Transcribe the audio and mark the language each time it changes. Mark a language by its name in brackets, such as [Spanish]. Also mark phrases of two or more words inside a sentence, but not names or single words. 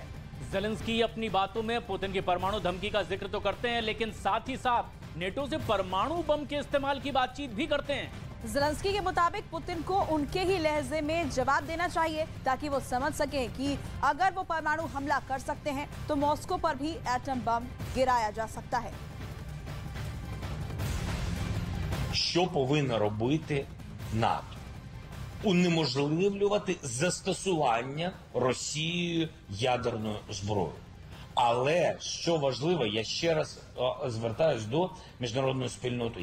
[Hindi] ज़ेलेंस्की अपनी बातों में पुतिन की परमाणु धमकी का जिक्र तो करते हैं, लेकिन साथ ही साथ नेटो से परमाणु बम के इस्तेमाल की बातचीत भी करते हैं। ज़ेलेंस्की के मुताबिक पुतिन को उनके ही लहजे में जवाब देना चाहिए ताकि वो समझ सकें कि अगर वो परमाणु हमला कर सकते हैं तो मॉस्को पर भी एटम बम गिराया जा सकता है। [Ukrainian] Що повинно робити НАТО? Унеможливлювати застосування Росією ядерної зброї. Але, що важливо, я ще раз звертаюсь до міжнародної спільноти.